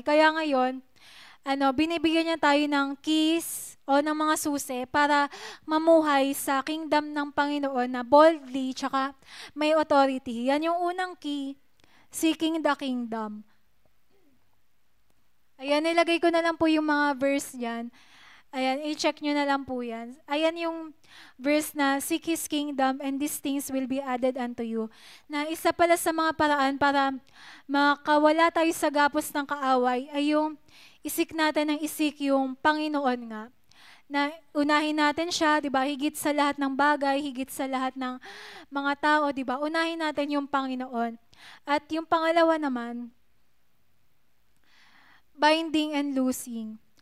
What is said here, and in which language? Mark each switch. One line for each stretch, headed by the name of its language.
Filipino: Kaya ngayon, binibigyan niya tayo ng keys o ng mga susi para mamuhay sa kingdom ng Panginoon na boldly tsaka may authority. Yan yung unang key, seeking the kingdom. Ayan, nilagay ko na lang po yung mga verse dyan. Ayan, i-check nyo na lang po yan. Ayan yung verse na,
English: seek His kingdom and these things will be added unto you.
Filipino: Na isa pala sa mga paraan para makawala tayo sa gapos ng kaaway ay yung isik natin ng isik yung Panginoon nga. Na unahin natin siya, di ba? Higit sa lahat ng bagay, higit sa lahat ng mga tao, di ba? Unahin natin yung Panginoon. At yung pangalawa naman, binding and loosing.